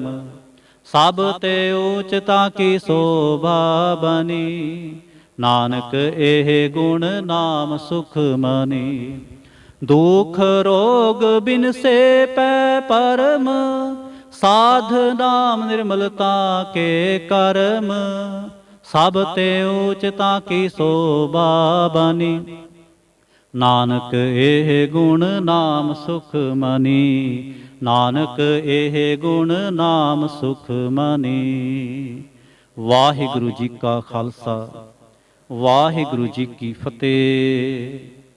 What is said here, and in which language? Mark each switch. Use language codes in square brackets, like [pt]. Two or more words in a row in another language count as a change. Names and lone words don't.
[pa] सब ते ऊचता की शोभा बनी, नानक एह गुण नाम सुख मनी। दुख रोग बिन से पै परम, साध नाम निर्मलता के कर्म। ਸਭ ਤੇ ਊਚਤਾ ਕੀ ਸੋਭਾ ਬਾਨੀ। ਨਾਨਕ ਇਹ ਗੁਣ ਨਾਮ ਸੁਖ ਮਨੀ, ਨਾਨਕ ਇਹ ਗੁਣ ਨਾਮ ਸੁਖ ਮਨੀ। ਵਾਹਿਗੁਰੂ ਜੀ ਕਾ ਖਾਲਸਾ, ਵਾਹਿਗੁਰੂ ਜੀ ਕੀ ਫਤਿਹ।